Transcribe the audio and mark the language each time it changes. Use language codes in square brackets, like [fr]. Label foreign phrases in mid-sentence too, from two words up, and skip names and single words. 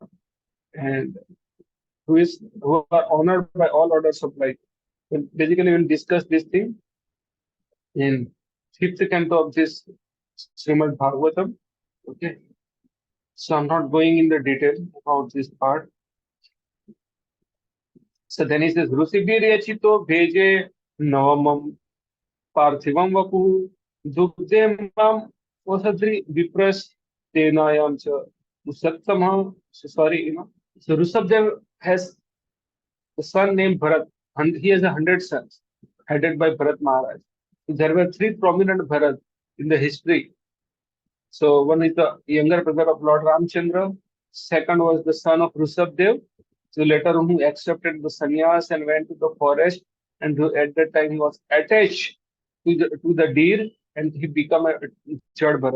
[en] And who are honored by all orders of life. Well, basically, we'll discuss this thing in fifth canto of this Srimad Bhagavatam. Okay. So I'm not going in the detail about this part. So then he says, [sa] Rusibiriyachito bheje navamam parthivam vapu dugde mam osadri vipras tenayam cha usattama. [en] So sorry, So Rushabdev has a son named Bharat, and he has 100 sons, headed by Bharat Maharaj. There were three prominent Bharat in the history. So one is the younger brother of Lord Ramchandra. Second was the son of Rushabdev. So later on, who accepted the sannyas and went to the forest, and who at that time he was attached to the deer, and he became a Jad Bharat.